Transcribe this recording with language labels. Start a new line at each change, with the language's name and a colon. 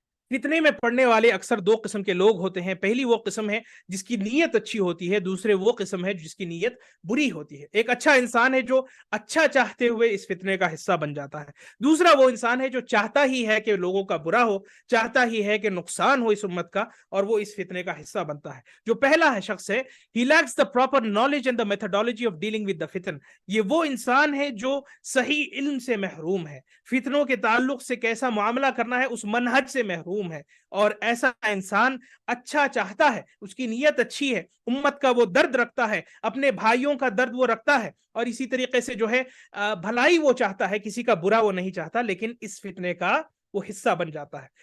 Urdu: فتنے میں پڑنے والے اکثر دو قسم کے لوگ ہوتے ہیں. پہلی وہ قسم ہے جس کی نیت اچھی ہوتی ہے، دوسرے وہ قسم ہے جس کی نیت بری ہوتی ہے. ایک اچھا انسان ہے جو اچھا چاہتے ہوئے اس فتنے کا حصہ بن جاتا ہے. دوسرا وہ انسان ہے جو چاہتا ہی ہے کہ لوگوں کا برا ہو، چاہتا ہی ہے کہ نقصان ہو اس امت کا، اور وہ اس فتنے کا حصہ بنتا ہے. جو پہلا شخص ہے
English: he lacks the proper knowledge and the methodology of dealing with the fitan.
Urdu: یہ وہ انسان ہے جو صحیح علم سے محروم ہے، فتنوں کے تعلق سے کیسا معاملہ کرنا ہے اس منہج سے محروم ہے. اور ایسا انسان اچھا چاہتا ہے، اس کی نیت اچھی ہے، امت کا وہ درد رکھتا ہے، اپنے بھائیوں کا درد وہ رکھتا ہے، اور اسی طریقے سے جو ہے بھلائی وہ چاہتا ہے، کسی کا برا وہ نہیں چاہتا، لیکن اس فتنے کا وہ حصہ بن جاتا ہے.